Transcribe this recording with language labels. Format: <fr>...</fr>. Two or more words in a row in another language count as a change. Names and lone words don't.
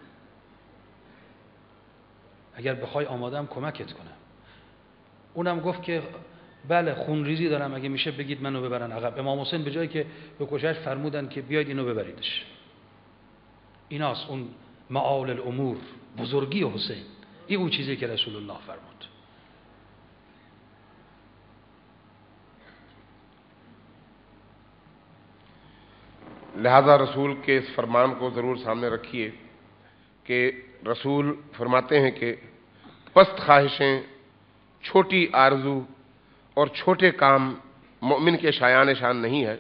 <fa>اگر بخوای آمادم کمکت کنم. اونم گفت که بله، خونریزی دارم، اگه میشه بگید منو ببرن عقب. امام حسین به جایی که بکشش فرمودن که بیاید اینو ببریدش. ایناست اون معال الامور، بزرگی حسین. این اون چیزی که رسول الله فرمود.</fa> <hi>लिहाजा रसूल के इस फरमान को ज़रूर सामने रखिए कि रसूल फरमाते हैं कि पस्त ख्वाहिशें, छोटी आरजू और छोटे काम मोमिन के शायान शान नहीं है।</hi>